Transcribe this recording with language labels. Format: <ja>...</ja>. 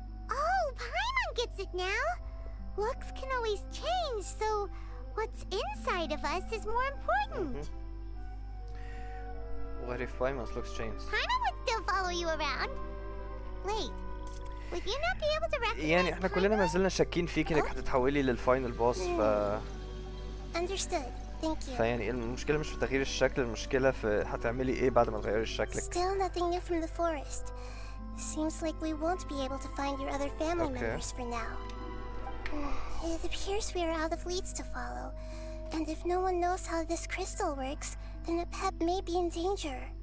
<en>Oh, Paimon gets it now. Looks can always change, so what's inside of us is more important. What if Wyman's looks change? Hana would still follow you around. Wait, would you not be able to recognize</en> <ar>يعني احنا كلنا ما زلنا شاكين فيك انك هتتحولي للفاينل بوس</ar> <en>Understood. Thank you.</en> <ar>فيعني المشكلة مش في تغيير الشكل، المشكلة في هتعملي ايه بعد ما تغيري شكلك.</ar> <en>Still nothing new from the forest. Seems like we won't be able to find your other family members for now. It appears we are out of leads to follow, and if no one knows how this crystal works, then a pet may be in danger.</en>